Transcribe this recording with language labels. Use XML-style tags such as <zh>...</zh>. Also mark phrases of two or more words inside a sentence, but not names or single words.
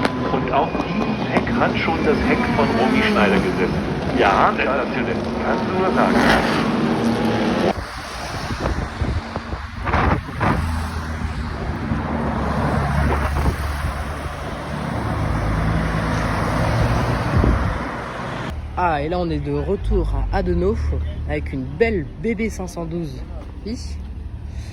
<de>Und auf diesem Heck hat schon das Heck von Romy Schneider gesessen. Ja, sensationell. Kannst du nur sagen.</de> <fr>Ah, et là on est de retour à Adenau avec une belle BB512i.</fr>